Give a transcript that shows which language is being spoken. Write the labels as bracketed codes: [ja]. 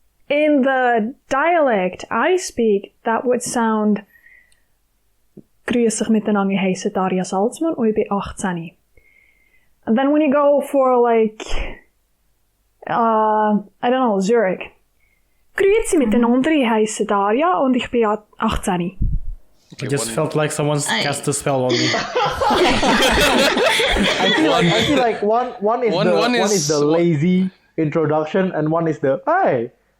[en] In the dialect I speak, that would sound, [de] Grüß dich miteinander, ich heiße Darja Salzman, und ich bin 18. [en] And then when you go for like, I don't know, Zurich. [de] Grüezi miteinander, ich heiße Darja und ich bin 18. [en] It just felt like someone's cast a spell on me. I feel like one is the lazy introduction, and one is the hi.